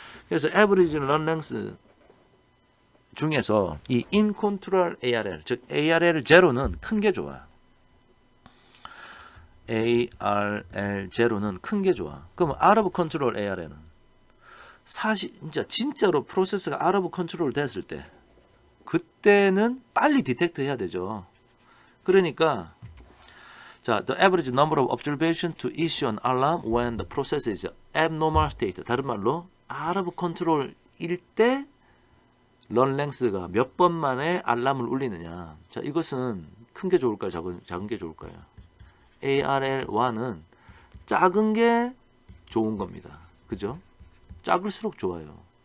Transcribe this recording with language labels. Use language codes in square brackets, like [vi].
[ko] 그래서 average run length 중에서 이 in control ARL, 즉 ARL 0는 큰 게 좋아. ARL 0는 큰 게 좋아. 그럼 out of control ARL은 사실 진짜로 프로세스가 out of control 됐을 때 그때는 빨리 디텍트 해야 되죠. [en] 그러니까 자, the average number of observations to issue an alarm when the process is abnormal state. [ko] 다른 말로 out of control일 때 run length가 몇 번 만에 알람을 울리느냐. 자, 이것은 큰 게 좋을까요? 작은 게 좋을까요? ARL1은 작은 게 좋은 겁니다. 그죠? 작을수록 좋아요.